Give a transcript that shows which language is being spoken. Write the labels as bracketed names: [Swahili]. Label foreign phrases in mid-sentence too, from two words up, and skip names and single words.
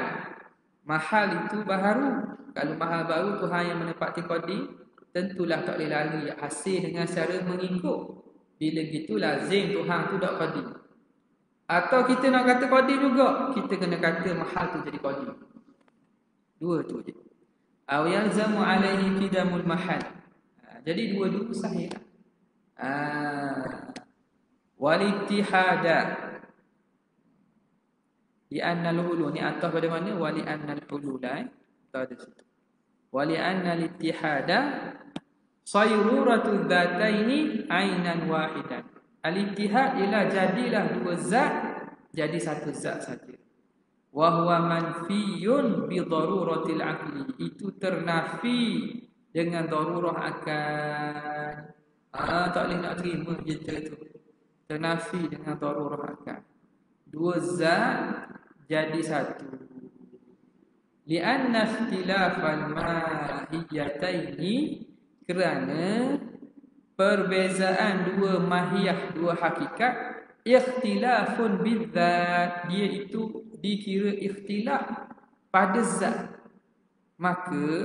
[Malay] Mahal itu baharu. Kalau mahal baru, Tuhan yang menepati qadim, tentulah tak boleh lalu hasil dengan cara mengikut. Bila gitu lazim Tuhan tu tak qadim. Atau kita nak kata qadim juga, kita kena kata mahal tu jadi qadim. Dua tu je. [Arabic] أو يلزم عليه قدم المحل. [Malay] Jadi dua-dua sahih. [Arabic] والاتحاد لأن الحلول, [Malay] ni atas pada mana? [Arabic] ولأن الحلول [Malay] tak ada situ. [Arabic] ولأن الاتحاد صيرورة ذاتين عينا واحدا. [Malay] Al-ittihad ialah jadilah dua zat jadi satu zat saja. [Arabic] وهو منفي بضرورة العقل, [Malay] itu ternafi dengan darurah akal. Tak boleh nak terima kita tu. Ternafi dengan darurah akal. Dua zat jadi satu. [Arabic] لأن اختلاف الماهيتين, [Malay] kerana perbezaan dua mahiyah, dua hakikat, [Arabic] اختلاف بالذات, [Malay] dia itu dikira ikhtilaf pada zat.